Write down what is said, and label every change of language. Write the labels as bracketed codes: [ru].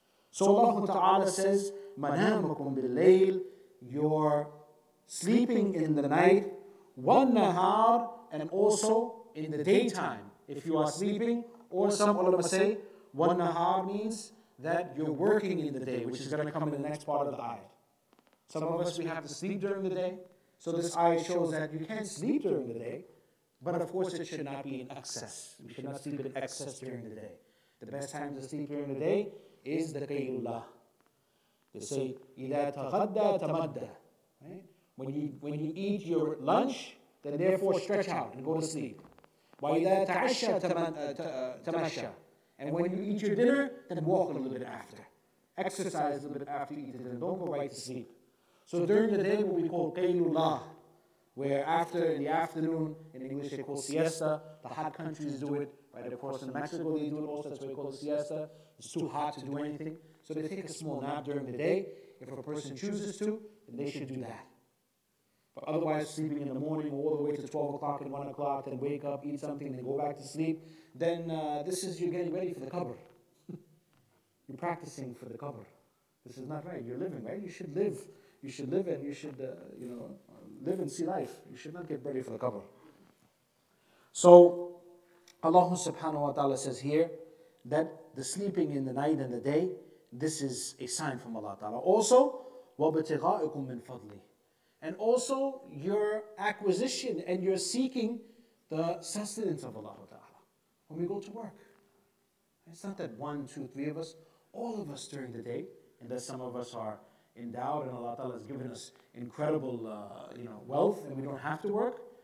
[en] So Allah Ta'ala says, [ar] مَنَامُكُمْ بِاللَّيْلِ, [en] you're sleeping in the night, وَالنَّهَارِ, and also in the daytime, if you are sleeping, or some ulama say, وَالنَّهَارِ means that you're working in the day, which is going to come in the next part of the ayat. Some of us, we have to sleep during the day. So this ayat shows that you can't sleep during the day, but of course it should not be in excess. We should not sleep in excess during the day. The best time to sleep during the day is the qaylullah. They say, [ar] إِذَا تَغَدَّى تَمَدَّى. [en] Right? When you eat your lunch, then therefore stretch out and go to sleep. [ar] وَإِذَا تَعَشَّى تَمَشَّى. [en] And when you eat your dinner, then walk a little bit after. Exercise a little bit after you eat it, and don't go right to sleep. So during the day, what we call qaylullah, where after in the afternoon, in English they call siesta. The hot countries do it. Right across in Mexico they do it also. That's why we call it siesta. It's too hot to do anything. So they take a small nap during the day. If a person chooses to, then they should do that. But otherwise, sleeping in the morning all the way to 12 o'clock and 1 o'clock, then wake up, eat something, then go back to sleep, then this is you're getting ready for the qabr. You're practicing for the qabr. This is not right. You're living, right? You should live. You should live and you should, live and see life. You should not get ready for the qabr. So, Allah subhanahu wa ta'ala says here that the sleeping in the night and the day, this is a sign from Allah ta'ala. [ar] Also, وَابْتِغَائِكُم مِّن فَضْلِهِ. [en] And also your acquisition and your seeking the sustenance of Allah ta'ala. When we go to work. It's not that 1, 2, 3 of us, all of us during the day, and that some of us are endowed and Allah ta'ala has given us incredible wealth and we don't have to work.